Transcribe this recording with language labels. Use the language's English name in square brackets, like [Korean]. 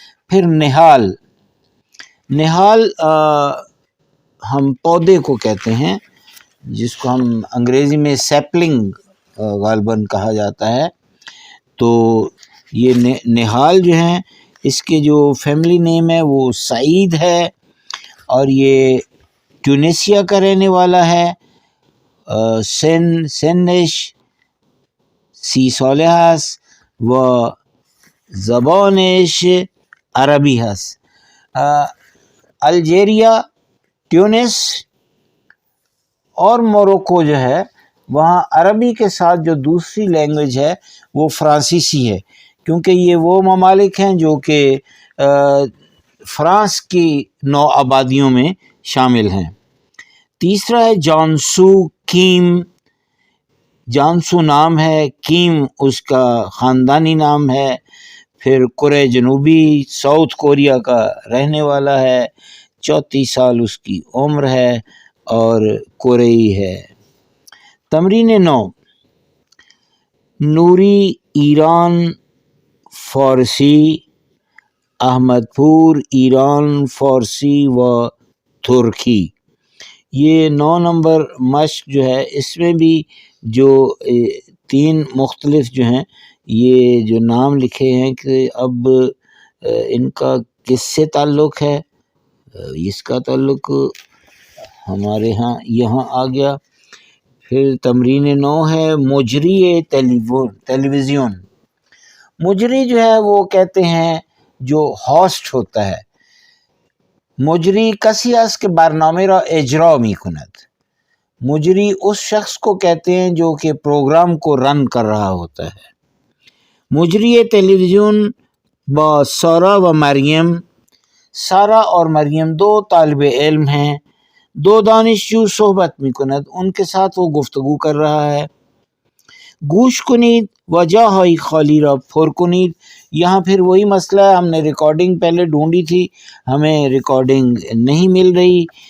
[Urdu] پھر نہال، نہال ہم پودے کو کہتے ہیں جس کو ہم انگریزی میں سیپلنگ غالباً کہا جاتا ہے. تو یہ نہال جو ہیں اس کے جو فیملی نیم ہے وہ سعید ہے، اور یہ ٹیونیسیا کا رہنے والا ہے. [Persian] سنش 30 ساله هست و زبانش عربی هست. [Urdu] الجیریا، ٹیونس اور موروکو جو ہے وہاں عربی کے ساتھ جو دوسری لینگویج ہے وہ فرانسیسی ہے، کیونکہ یہ وہ ممالک ہیں جو کہ فرانس کی 9 آبادیوں میں شامل ہیں. تیسرا ہے جانسو کیم. جانسو نام ہے، کیم اس کا خاندانی نام ہے. پھر کورے جنوبی ساؤتھ کوریا کا رہنے والا ہے، 34 سال اس کی عمر ہے اور کوریائی ہے. [Persian] تمرین 9، نوری ایران فارسی، احمد پور ایران فارسی و ترکی. [Urdu] یہ 9 نمبر مشق جو ہے اس میں بھی جو 3 مختلف جو ہیں یہ جو نام لکھے ہیں کہ اب ان کا کس سے تعلق ہے، اس کا تعلق ہمارے ہاں یہاں آ گیا. پھر تمرین 9 ہے مجری ٹیلی ویژن. مجری جو ہے وہ کہتے ہیں جو ہوسٹ ہوتا ہے. [Persian] مجری کسی است که برنامه را اجرا می کند. [Urdu] مجری اس شخص کو کہتے ہیں جو کہ پروگرام کو رن کر رہا ہوتا ہے. [Persian] مجری ٹیلی ویژن با سارا و مریم. [Urdu] سارا اور مریم 2 طالب علم ہیں. [Persian] 2 دانشجو صحبت می کند، [Urdu] ان کے ساتھ وہ گفتگو کر رہا ہے. [Persian] گوش کنید و جاهای خالی را پر کنید. [Urdu] یہاں پھر وہی مسئلہ ہے، ہم نے ریکارڈنگ پہلے ڈھونڈی تھی، ہمیں ریکارڈنگ نہیں مل رہی.